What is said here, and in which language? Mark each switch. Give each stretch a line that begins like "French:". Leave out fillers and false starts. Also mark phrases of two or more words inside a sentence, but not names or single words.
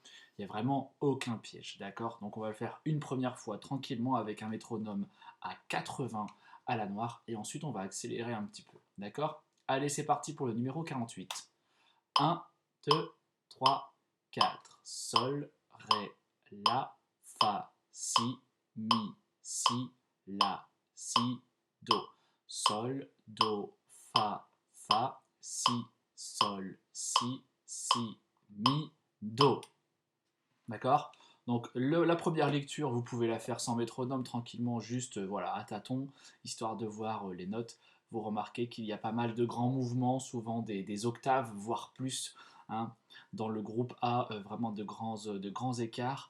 French: Il n'y a vraiment aucun piège, d'accord? Donc on va le faire une première fois tranquillement avec un métronome à 80 à la noire. Et ensuite, on va accélérer un petit peu, d'accord? Allez, c'est parti pour le numéro 48. 1, 2, 3, 4. Sol, Ré, La, Fa, Si, Mi, Si, La, Si, Do. Sol, Do, Fa, Fa, Si, Sol, Si, Mi, Do. D'accord? Donc la première lecture, vous pouvez la faire sans métronome tranquillement, juste voilà, à tâtons, histoire de voir les notes. Vous remarquez qu'il y a pas mal de grands mouvements, souvent des octaves, voire plus. Hein. Dans le groupe A, vraiment de grands écarts.